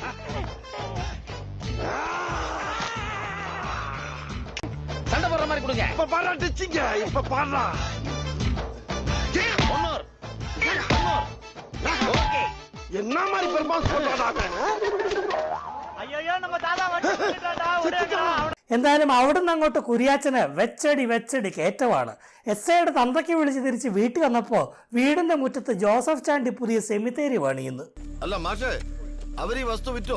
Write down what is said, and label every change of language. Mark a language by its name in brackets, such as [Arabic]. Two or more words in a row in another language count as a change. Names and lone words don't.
[Tamil] சண்டை போடுற மாதிரி கொடுங்க. என்ன மாதிரி பெர்ஃபார்மன்ஸ் பண்றாங்க? [Malayalam] എന്തായാലും അവിടുന്ന് അങ്ങോട്ട് കുര്യാച്ചന് വെച്ചടി കയറ്റമാണ്. SIയുടെ തന്തയ്ക്ക് വിളിച്ച് തിരിച്ച് വീട്ടിൽ വന്നപ്പോ വീടിന്റെ മുറ്റത്ത് ജോസഫ് ചാണ്ടി പുതിയ സെമിത്തേരി പണിയുന്നു. അല്ല മാഷേ, അവർ ഈ വസ്തു വിറ്റോ?